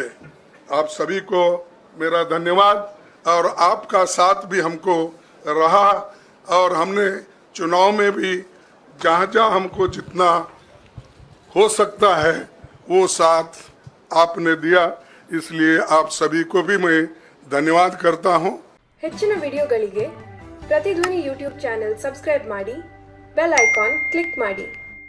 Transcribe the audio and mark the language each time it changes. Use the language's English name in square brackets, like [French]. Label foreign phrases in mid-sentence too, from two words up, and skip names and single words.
[Hindi] आप सभी को मेरा धन्यवाद और आपका साथ भी हमको रहा और हमने चुनाव में भी जहाँ जहाँ हमको जितना हो सकता है वो साथ आपने दिया, इसलिए आप सभी को भी मैं धन्यवाद करता हूँ। [Kannada] ಹೆಚ್ಚಿನ ವಿಡಿಯೋಗಳಿಗೆ ಪ್ರತಿಧ್ವನಿ [English] YouTube channel subscribe [Kannada] ಮಾಡಿ, [English] bell icon click [Kannada] ಮಾಡಿ।